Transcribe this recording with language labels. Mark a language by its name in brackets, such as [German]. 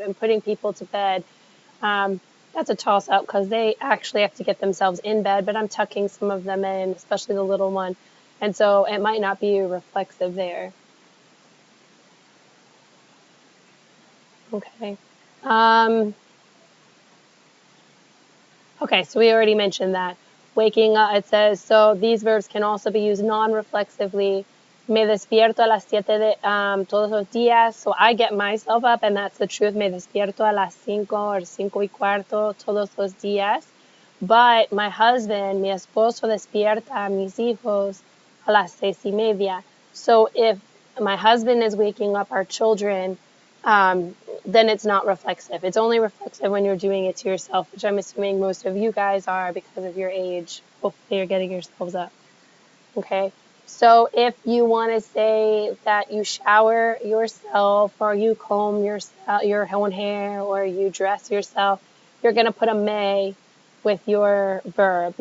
[English] And putting people to bed, that's a toss-up because they actually have to get themselves in bed, but I'm tucking some of them in, especially the little one, and so it might not be reflexive there. Okay. Okay, so we already mentioned that. Waking up, it says, so these verbs can also be used non-reflexively [Spanish] Me despierto a las 7 todos los días. [English] So I get myself up, and that's the truth. [Spanish] Me despierto a las 5 or 5:15 todos los días. [English] But my husband, [Spanish] mi esposo, despierta a mis hijos a las 6:30. [English] So if my husband is waking up our children, then it's not reflexive. It's only reflexive when you're doing it to yourself, which I'm assuming most of you guys are because of your age. Hopefully you're getting yourselves up. Okay? So if you want to say that you shower yourself or you comb your own hair or you dress yourself, you're going to put a me with your verb.